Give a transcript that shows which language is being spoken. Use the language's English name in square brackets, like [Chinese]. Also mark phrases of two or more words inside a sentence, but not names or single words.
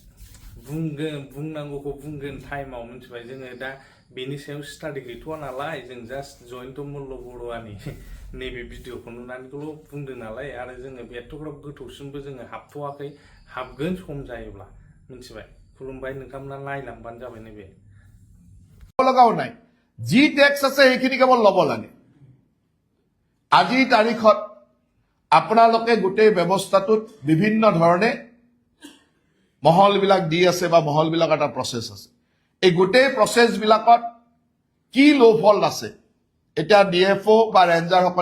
[Bodo] बुंनांगौखौ बुंगोन टाइमाव मिथिबाय जोङो दा बेनि सायाव स्टाडि गैथ'वा नालाय जों जास्ट जयन्त मल्ल बरुवानि नैबे भिडिअखौ नुनानैल' बुंदों नालाय आरो जोङो एथ'ग्राब गोथौसिमबो जोङो हाबथ'वाखै हाबगोन सम जायोब्ला मिथिबाय खुलुमबाय नोंथांमोना नायलांबानो जाबाय नैबे [Assamese] লগাও নাই যি টেক্স আছে সেইখিনি কেৱল ল'ব লাগে আজিৰ তাৰিখত আপোনালোকে গোটেই ব্যৱস্থাটোত বিভিন্ন ধৰণে মহলবিলাক দি আছে বা মহলবিলাক এটা প্ৰসেস আছে এই গোটেই প্ৰসেস বিলাকত কি লোফল আছে এটা ডিএফও বা ৰেঞ্জাৰ সকল